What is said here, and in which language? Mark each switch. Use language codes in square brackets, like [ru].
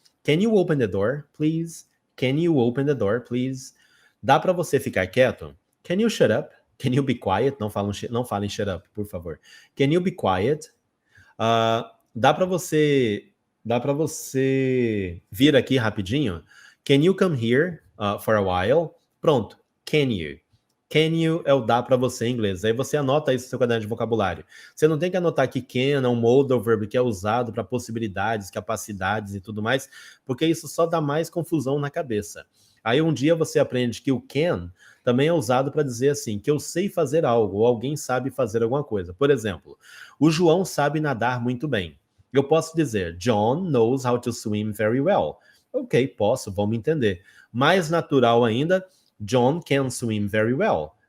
[en] Can you open the door, please? Can you open the door, please? [pt] Dá para você ficar quieto? [en] Can you shut up? Can you be quiet? [pt] Não falem [en] shut up, [pt] por favor. [en] Can you be quiet? [pt] Dá para você vir aqui rapidinho? [en] Can you come here for a while? [pt] Pronto. [en] Can you? Can you [pt] é o dá para você em inglês. Aí você anota isso no seu caderno de vocabulário. Você não tem que anotar que can é um modal verb que é usado para possibilidades, capacidades e tudo mais, porque isso só dá mais confusão na cabeça. Aí um dia você aprende que o can também é usado para dizer assim, que eu sei fazer algo, ou alguém sabe fazer alguma coisa. Por exemplo, o João sabe nadar muito bem. [en] Eu posso dizer, John knows how to swim very well. [pt] Ok, posso, vamos entender. Mais natural ainda, [en] John can swim very well.